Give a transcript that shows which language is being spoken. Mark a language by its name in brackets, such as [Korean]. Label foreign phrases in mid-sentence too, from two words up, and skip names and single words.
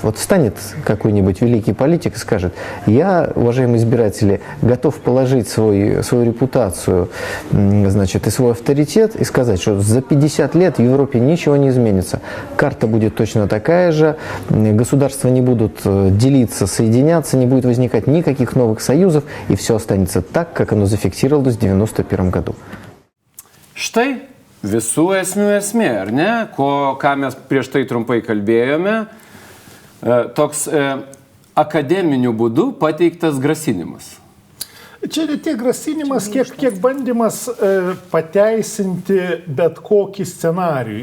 [Russian] Вот встанет какой-нибудь великий политик и скажет: я, уважаемые избиратели, готов положить свою репутацию, значит, и свой авторитет и сказать, что за 50 лет в Европе ничего не изменится. Карта будет точно такая же, государства не будут делиться, соединяться, не будет возникать никаких новых союзов, и все останется так, как оно зафиксировалось в 1991 году. [Lithuanian] Štai visų esmė, ar ne, ką mes prieš tai trumpai kalbėjome, toks akademiniu būdu pateiktas grasinimas. Čia ne tiek grasinimas, kiek bandymas pateisinti bet kokį scenarijų.